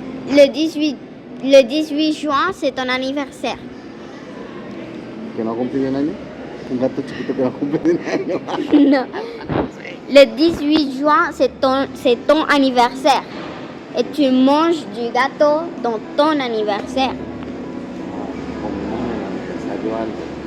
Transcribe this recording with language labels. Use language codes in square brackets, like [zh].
[fr] Le 18 juin, c'est ton anniversaire. [es] ¿Que no cumple un año? Un gato chiquito que no cumple un año. [fr] Non. Le 18 juin, c'est ton anniversaire. Et tu manges du gâteau dans ton anniversaire. [es] Como el aniversario algo.